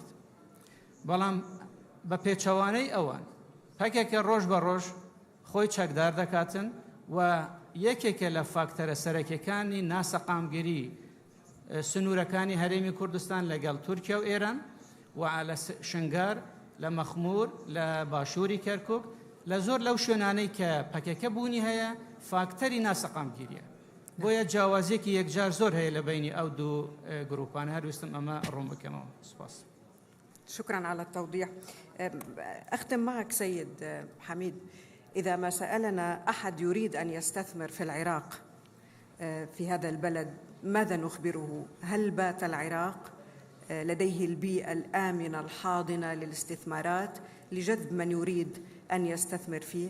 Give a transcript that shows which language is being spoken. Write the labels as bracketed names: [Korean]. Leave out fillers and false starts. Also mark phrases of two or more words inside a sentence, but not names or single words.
[Central Kurdish] بەڵام بە پێچەوانەی ئەوان پەکێکە ڕۆژ بە ڕۆژ خۆی چەکدار دەکاتن و یەکێکە لە فاکتەرە سەرەکیەکانی ناسەقامگیری سنوورەکانی هەرێمی کوردستان لەگەڵ تورکیا و ئێران و لە شنگار لە مەخمور لە باشووری کەرکوک لە زۆر لەو شوێنانەی کە پەکەکە بوونی هەیە فاکتەری ناسەقامگیریە. بۆیە جیاوازیەکی یەکجار زۆر هەیە لە بینی ئەو دوو گروپان. هەرویستم ئەمە ڕوون بکەمەوە. سپاس. [Arabic] شكرا على التوضيح. أختم معك سيد حميد، إذا ما سألنا أحد يريد أن يستثمر في العراق في هذا البلد ماذا نخبره؟ هل بات العراق لديه البيئة الآمنة الحاضنة للاستثمارات لجذب من يريد أن يستثمر فيه؟